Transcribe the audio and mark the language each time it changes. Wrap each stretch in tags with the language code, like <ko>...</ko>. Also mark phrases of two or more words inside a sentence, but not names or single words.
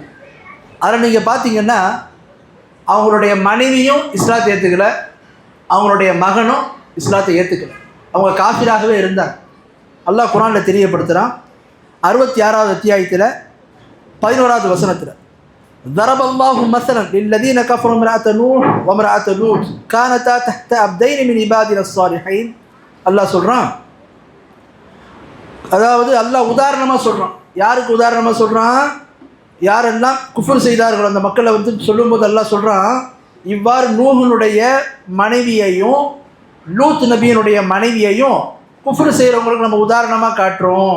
<ta>அதில் நீங்கள் பார்த்தீங்கன்னா அவங்களுடைய மனைவியும் இஸ்லாத்தை ஏற்றுக்கல, அவங்களுடைய மகனும் இஸ்லாத்தை ஏற்றுக்கல, அவங்க காஃபிராகவே இருந்தாங்க. அல்லாஹ் குர்ஆனில் தெரியப்படுத்துகிறான். 66வது அத்தியாயத்தில் 11வது வசனத்தில்,</ta> <ar>ضرب الله مثلا للذين كفروا امرأة نوح وامرأة لوط كانتا تحت عبدين من عبادنا الصالحين.</ar> <ta>அல்லாஹ் சொல்கிறான், அதாவது அல்லாஹ் உதாரணமாக சொல்கிறான். யாருக்கு உதாரணமாக சொல்கிறான்? யாரெல்லாம் குஃப்ர் செய்தார்கள் அந்த மக்களை சொல்லும்போது அல்லாஹ் சொல்கிறான், இவ்வாறு நூஹுனுடைய மனைவியையும் லூத் நபியினுடைய மனைவியையும் குஃப்ர் செய்கிறவங்களுக்கு நம்ம உதாரணமாக காட்டுறோம்.</ta>